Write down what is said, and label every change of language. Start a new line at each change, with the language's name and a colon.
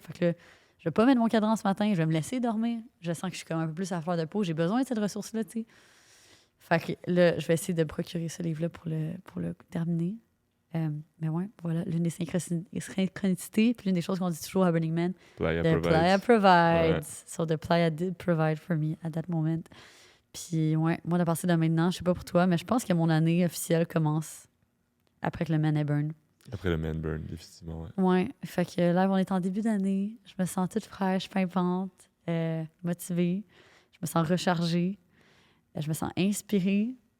French: Fait que là, je vais pas mettre mon cadran ce matin, je vais me laisser dormir. Je sens que je suis comme un peu plus à fleur de peau. J'ai besoin de cette ressource-là, tu sais. Fait que là, je vais essayer de me procurer ce livre-là pour le terminer. Mais ouais, voilà, l'une des synchronicités, puis l'une des choses qu'on dit toujours à Burning Man,
English: Playa the Playa provides.
French: Ouais.
English: So the Playa did provide for me at that moment.
French: Puis ouais, moi, à partir de maintenant, je sais pas pour toi, mais je pense que mon année officielle commence après que le Man ait burn. Après le man burn, définitivement, ouais. Ouais, fait que là, on est en début d'année. Je me sens toute fraîche, pimpante, motivée. Je me sens rechargée. Je me sens inspirée.